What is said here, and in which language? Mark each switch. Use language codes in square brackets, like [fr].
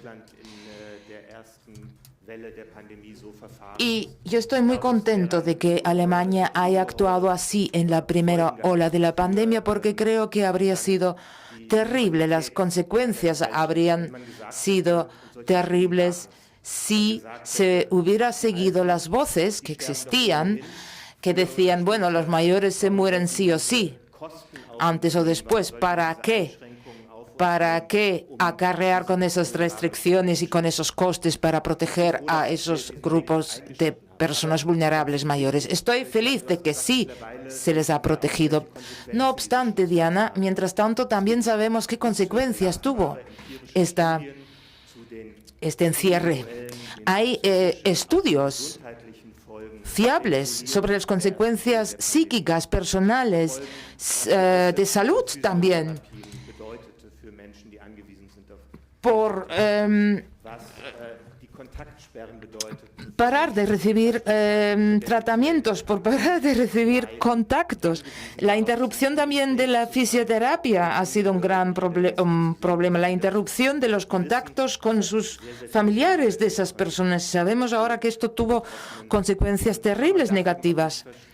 [de] Deutschland in der ersten Welle der Pandemie so verfahren. [es] Y yo estoy muy contento de que Alemania haya actuado así en la primera ola de la pandemia porque creo que habría sido terrible, las consecuencias habrían sido terribles si se hubiera seguido las voces que existían, que decían, bueno, los mayores se mueren sí o sí, antes o después, ¿para qué? ¿Para qué acarrear con esas restricciones y con esos costes para proteger a esos grupos de personas vulnerables mayores? Estoy feliz de que sí se les ha protegido. No obstante, Diana, mientras tanto también sabemos qué consecuencias tuvo este encierre. Hay estudios fiables sobre las consecuencias psíquicas, personales, de salud también, [de] Bedeutete für Menschen, die angewiesen sind auf [es] por [de] was die Kontaktsperren bedeuteten. [es] parar de recibir tratamientos, por parar de recibir contactos. La interrupción también de la fisioterapia ha sido un gran problema. La interrupción de los contactos con sus familiares de esas personas. Sabemos ahora que esto tuvo consecuencias terribles negativas.